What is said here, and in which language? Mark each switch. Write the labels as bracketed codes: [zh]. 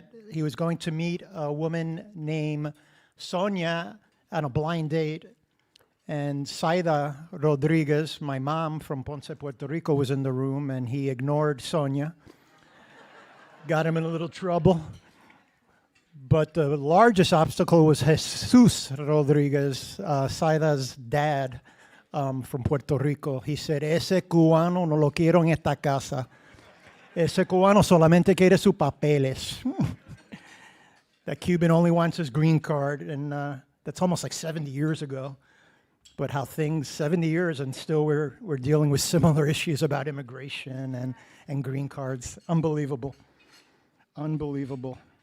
[en] He was going to meet a woman named Sonia on a blind date, and Saida Rodriguez, my mom from Ponce, Puerto Rico, was in the room, and he ignored Sonia. Got him in a little trouble. But the largest obstacle was Jesus Rodriguez, Saida's dad, from Puerto Rico. [es] He said, ese cubano no lo quiero en esta casa. Ese cubano solamente quiere sus papeles. [en] That Cuban only wants his green card, and that's almost like 70 years ago. But how things, 70 years, and still we're dealing with similar issues about immigration and green cards. Unbelievable. Unbelievable.